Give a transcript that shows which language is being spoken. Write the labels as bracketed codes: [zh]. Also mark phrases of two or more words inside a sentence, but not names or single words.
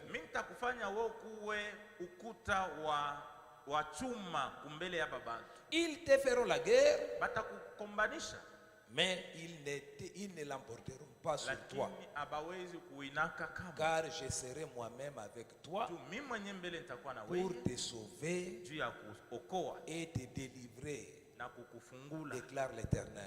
[sw] Mimi nitakufanya wewe kuwe ukuta wa chuma kumbele ya babantu. [fr] Ils te feront la guerre. [sw] Batakukombanisha. [fr] Mais ils ne l'emporteront pas sur toi. Car je serai moi-même avec toi pour te sauver et te délivrer, déclare l'Éternel.